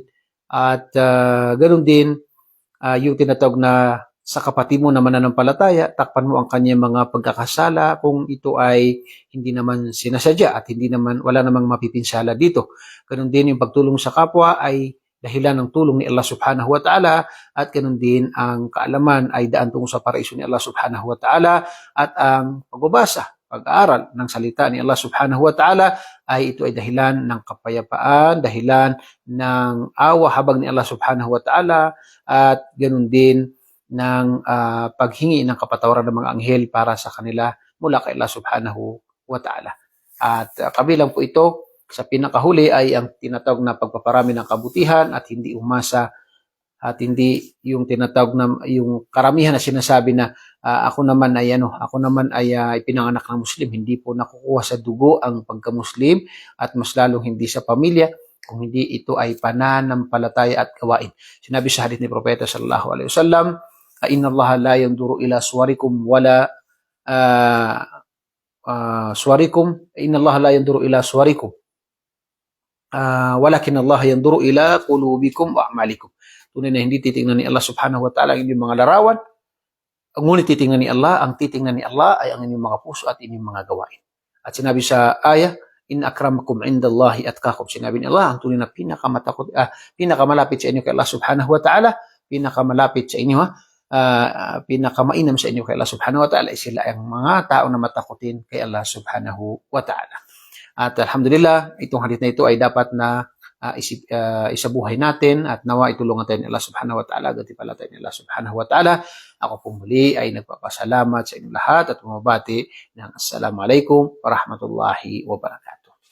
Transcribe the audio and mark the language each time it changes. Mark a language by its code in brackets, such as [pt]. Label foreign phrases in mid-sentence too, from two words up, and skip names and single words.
[tl] At ganun din yung tinatawag na sa kapatid mo na mananampalataya, takpan mo ang kanyang mga pagkakasala kung ito ay hindi naman sinasadya at wala namang mapipinsala dito. Ganun din yung pagtulong sa kapwa ay dahilan ng tulong ni [ar] الله سبحانه وتعالى, [tl] at ganun din ang kaalaman ay daan tungo sa paraiso ni [ar] الله سبحانه وتعالى, [tl] at ang pagbabasa, pag-aaral ng salita ni [ar] الله سبحانه وتعالى [tl] ay ito ay dahilan ng kapayapaan, dahilan ng awa habag ni [ar] الله سبحانه وتعالى, [tl] at ganun din ng paghingi ng kapatawaran ng mga anghel para sa kanila mula kay [ar] الله سبحانه وتعالى. [tl] At kabilang po ito sa pinakahuli ay ang tinatawag na pagpaparami ng kabutihan, at hindi umasa, at hindi yung tinatawag na yung karamihan na sinasabi na ako naman ay ipinanganak ng Muslim. Hindi po nakukuha sa dugo ang pagka-Muslim, at mas lalong hindi sa pamilya, kung hindi ito ay pananampalataya at gawain. Sinabi sa hadith ni Propeta [ar] صلى الله عليه وسلم إن الله لا ينظر إلى صوركم ولا إن الله لا ينظر إلى صوركم ولكن الله ينظر إلى قلوبكم وأعمالكم. [tl] Tunay na hindi titingnan ni [ar] الله سبحانه وتعالى [tl] ang inyong mga larawan, ngunit titingnan ni Allah, ang titingnan ni Allah ay ang inyong mga puso at inyong mga gawain. At sinabi sa ayah, [ar] إن أكرمكم عند الله أتقاكم. [tl] Sinabi ni Allah, ang tunay na pinakamalapit sa inyo kay [ar] الله سبحانه وتعالى, [tl] pinakamalapit sa inyo, pinakamainam sa inyo kay [ar] الله سبحانه وتعالى, [tl] sila ang mga tao na matakutin kay [ar] الله سبحانه وتعالى. [tl] At alhamdulillah, itong hadith na ito ay dapat na isabuhay natin, at nawa itulungan tayo ni [ar] الله سبحانه وتعالى, [tl] gantimpala tayo ni [ar] الله سبحانه وتعالى. [tl] Ako po muli ay nagpapasalamat sa inyong lahat at bumabati ng [ar] السلام عليكم ورحمة الله وبركاته.